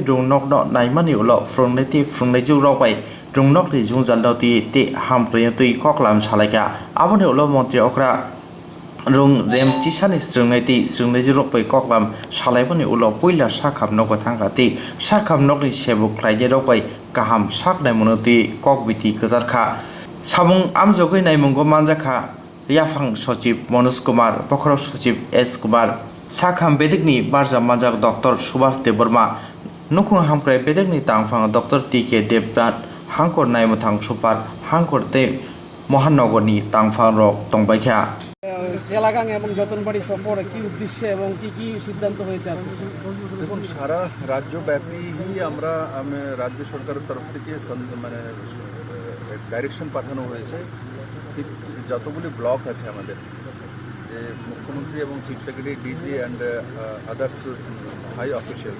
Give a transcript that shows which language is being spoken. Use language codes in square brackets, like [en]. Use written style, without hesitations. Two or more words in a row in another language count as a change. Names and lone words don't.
[trp] rungnokno naimani ulo frungnai jugrok bai rungnokni jungjal ti te hamprey tui koklam salaika aboni ulo montri okra rung rem chisani strungnai jugrok bai koklam salaiboni ulo puila sakham nogo thangka ti sakham nokni sebuk khlaide rok bai kaham saknai monoti kokbiti kajarkha samung amjogoi naimungo manjakha Yafang Sachib Manoj Kumar, Pokhara Sachib S. Kumar, Sakham Bedikni Barja Manjak Dr. Subhas Devarma, Nukung Hampre Bedikni Tangfang Dr. T.K. Devnath, Hangkor Naimutang Supar, Hangkor Te Mohanogoni Tangfang Rok Tongbaikha. [bn] এলাকাং এবং যতনবাড়ি সফর কি উদ্দেশ্যে এবং কি সিদ্ধান্ত হয়েছে দেখুন সারা রাজ্যব্যাপী আমরা রাজ্য সরকারের তরফ থেকে মানে ডাইরেকশন পাঠানো হয়েছে যতগুলি ব্লক আছে আমাদের যে মুখ্যমন্ত্রী এবং [en] chief secretary DG and others high officials